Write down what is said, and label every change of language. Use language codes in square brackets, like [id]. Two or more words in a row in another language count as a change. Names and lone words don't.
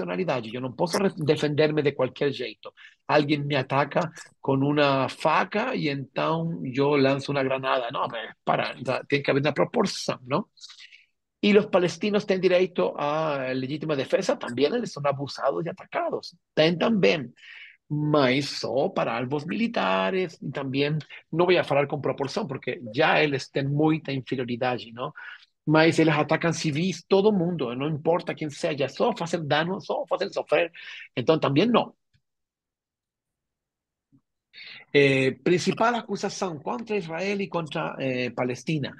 [pt] Eu não posso defender-me de qualquer jeito. Alguém me ataca com uma faca e então eu lanço uma granada. Não, para, tem que haver uma proporção, não? [es] Y los palestinos tienen derecho a legítima defensa, también ellos son abusados y atacados. Tienen también, [pt] mas só para alvos militares, [es] y también, no voy a hablar con proporción, porque ya [pt] eles têm muita inferioridade, [es] ¿no? [pt] Mas eles atacam civis, todo mundo, não importa quem seja, só fazer dano, só fazer sofrer. Então, também não. Principal acusação contra Israel e contra Palestina.